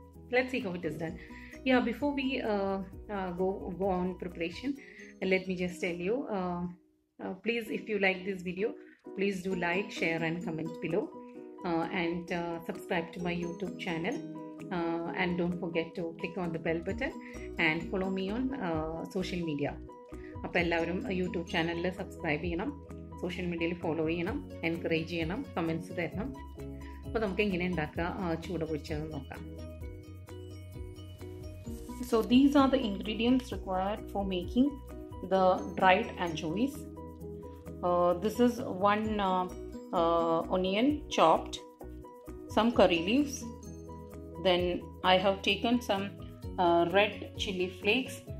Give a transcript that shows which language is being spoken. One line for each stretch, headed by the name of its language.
English: Let's see how it is done. Yeah, before we go on preparation, let me just tell you, please, if you like this video, please do like, share and comment below, and subscribe to my YouTube channel, and don't forget to click on the bell button and follow me on social media.
Malayalam: അപ്പോൾ എല്ലാവരും YouTube ചാനലിൽ subscribe ചെയ്യണം, social മീഡിയയിൽ follow ചെയ്യണം, encourage ചെയ്യണം, comments തരണം. അപ്പോൾ നമുക്ക് എങ്ങനെ ഉണ്ടാക്കുക ചൂട പൊരിച്ചതെന്ന് നോക്കാം.
English: So these are the ingredients required for making the dried anchovies. This is one onion chopped, some curry leaves, then I have taken some red chili flakes.